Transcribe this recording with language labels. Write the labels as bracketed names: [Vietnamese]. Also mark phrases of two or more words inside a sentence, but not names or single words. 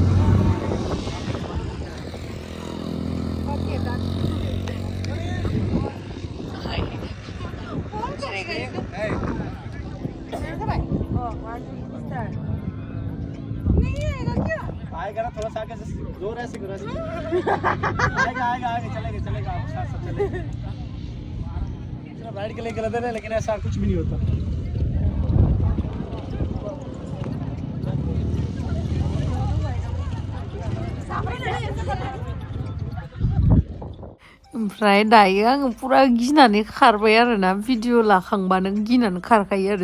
[Hindi] आएगा ना थोड़ा सा आगे से जोर ऐसे करो आएगा आएगा आगे चलेगा चलेगा साथ साथ चलेगा चलो राइड के लिए गलत है लेकिन ऐसा कुछ भी नहीं होता [Bodo] ओमफ्राय दायो आङो पुरा गिनानै खारबाय आरोना भिडिअ लाखांबानो गिनानै खारखायो आरो